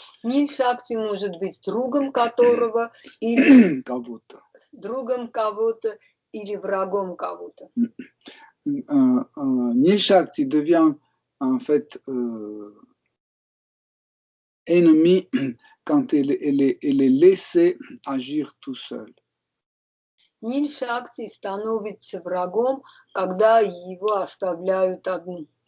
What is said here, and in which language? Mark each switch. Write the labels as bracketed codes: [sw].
[ru] Нил Шакти может быть другом которого или Кого-то. другом кого-то или врагом кого-то. [fr] Nil Shakti devient en fait ennemi quand elle est laissée agir tout seul. [ru] Нил Шакти становится врагом, когда его оставляют одну.